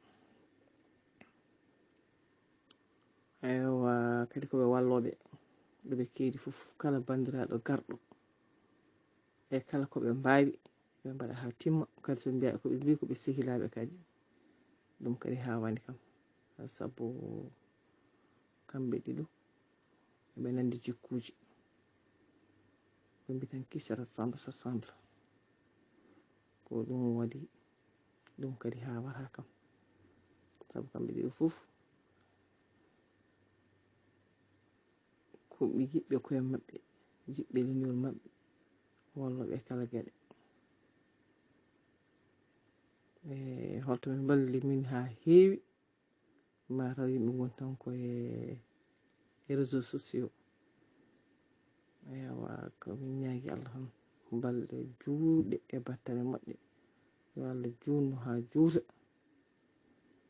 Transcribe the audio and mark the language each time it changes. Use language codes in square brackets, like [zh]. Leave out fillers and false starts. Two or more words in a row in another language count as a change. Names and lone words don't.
[ff] ewa kadi koɓe walloɓe ɗoɓe keedi foof kala bandiraɗo garɗo e kala koɓe mbawi ɓe mbaɗa ha timma kadi so mbiya koɓe mbi koɓe sehilaɓe kadi ɗum kadi ha wani kam sabu kamɓe ɗiɗo ɓe nandi jikkuji ɓe mbi tan [fr] qui se ressemble s'assemble [ff] ko ɗum waɗi ɗum kadi ha wata kam sabu kamɓe ɗiɗo foof ko yiɓɓe koye maɓɓe jiɓɓe leñol maɓɓe walloɓe kala gueɗe e holto min balli min ha heewi mataw yimɓe goni tan koye [fr] réseaux sociaux [ff] ewa ko min ñaagui Allah tan balɗe juutɗe e battane moƴƴe yo Allah junnu ha juuta